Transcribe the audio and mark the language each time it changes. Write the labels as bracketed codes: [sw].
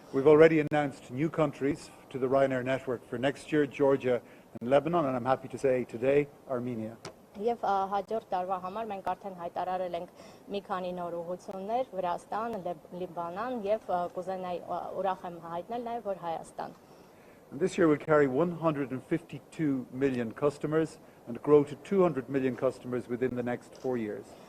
[en] We've already announced new countries to the Ryanair network for next year, Georgia and Lebanon, and I'm happy to say today, Armenia. [hy] Եվ հաջորդ տարվա համար մենք արդեն հայտարարել ենք մի քանի նոր ուղղություններ՝ Վրաստան, Լիբանան եւ կուզենայի ուրախ եմ հայտնել նաեւ, որ Հայաստան։ [en] And this year we'll carry 152 million customers and grow to 200 million customers within the next 4 years.